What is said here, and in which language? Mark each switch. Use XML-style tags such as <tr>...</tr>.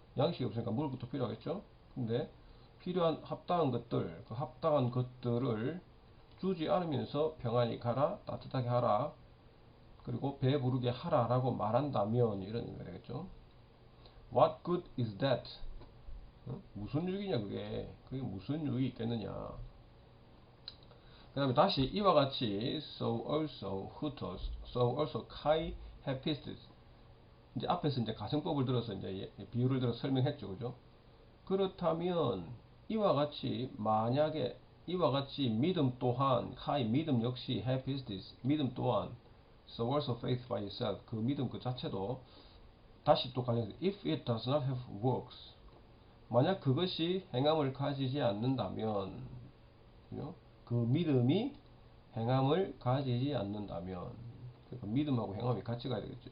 <ko>양식이 없으니까 먹을 것도 필요하겠죠. 근데 필요한 합당한 것들, 그 합당한 것들을 주지 않으면서 평안히 가라, 따뜻하게 하라, 그리고 배부르게 하라라고 말한다면 이런 의미가 되겠죠.</ko> <en>What good is that?</en> <ko>무슨 유익이냐 그게 무슨 유익이 있겠느냐. 그 다음에 다시 이와 같이</ko> <en>so also, hutos, so also kai hapistis.</en> <ko>이제 앞에서 이제 가정법을 들어서 이제 비유를 들어서 설명했죠, 그죠? 그렇다면 이와 같이 만약에 이와 같이 믿음 또한 kai 믿음 역시 hapistis 믿음 또한</ko> <en>so also faith by itself</en> <ko>그 믿음 그 자체도 다시 또 관련해서</ko> <en>if it does not have works</en> <ko>만약 그것이 행함을 가지지 않는다면 그 믿음이 행함을 가지지 않는다면 그러니까 믿음하고 행함이 같이 가야 되겠죠.</ko>